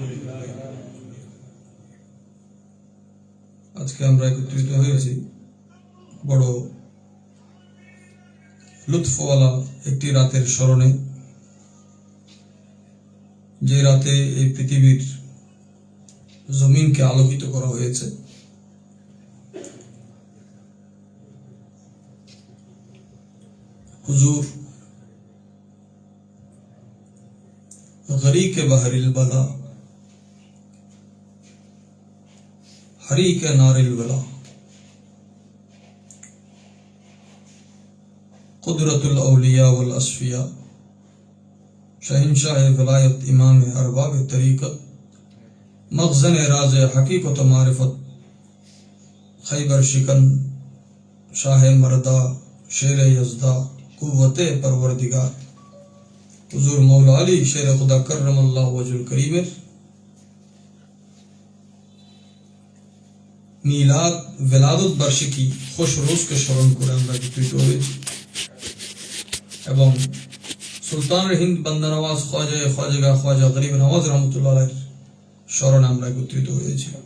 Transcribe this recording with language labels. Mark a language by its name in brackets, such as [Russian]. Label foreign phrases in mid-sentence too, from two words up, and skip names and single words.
[Bangla] আজকে আমরা একত্রিত হয়েছি বড় লুৎফওয়ালা একটি রাতের স্মরণে, যে রাতে এই পৃথিবীর জমিনকে আলোকিত করা হয়েছে। [Arabic] হুজুর غریق بحر البلا حریق نار الولا قدرت الاولیاء [Urdu] والاصفیاء شہنشاہ ولایت امام ارباب طریقت مخزن راز حقیقت و معرفت خیبر شکن شاہ مردہ شیر یزدہ قوت پروردگار [Bangla] হুজুর মৌলা আলী শের খুদা কররামাল্লাহু ওয়াজহুল করিমের মিলাদ বেলাদত বার্ষিকী খুশ রোজকে স্মরণ করে আমরা একত্রিত হয়েছি এবং সুলতানুল হিন্দ বান্দা নওয়াজ খাজা গরিব নওয়াজ [Arabic] رحمة الله عليه [Bangla] স্মরণে আমরা একত্রিত হয়েছি।